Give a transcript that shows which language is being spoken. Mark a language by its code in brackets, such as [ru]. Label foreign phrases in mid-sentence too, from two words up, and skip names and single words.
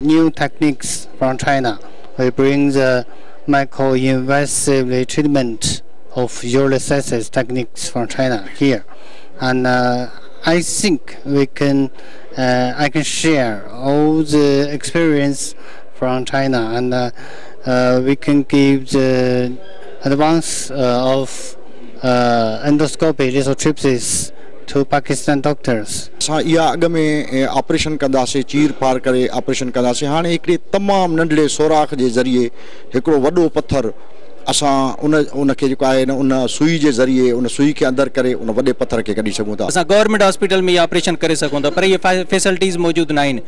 [en] new techniques from China. We bring the micro-invasive treatment of urolithiasis techniques from China here, and I think I can share all the experience from China, and we can give the advance of endoscopy lithotripsy to Pakistan doctors. [sd] या अग में ऑपरेशन कंदासीं, चीर पार करे ऑपरेशन कंदासीं। हाणे हिकिड़े तमामु नंढड़े सोराख जे ज़रिए हिकिड़ो वॾो पत्थर असां उनखे जेको आहे उन सुई जे ज़रिए उन सुई खे अंदरि करे उन वॾे पत्थर खे कढी सघूं था। असां [en] government hospital [sd] में ऑपरेशन करे सघूं था, पर ये फैसिलिटीज़ मौजूद न आहिनि।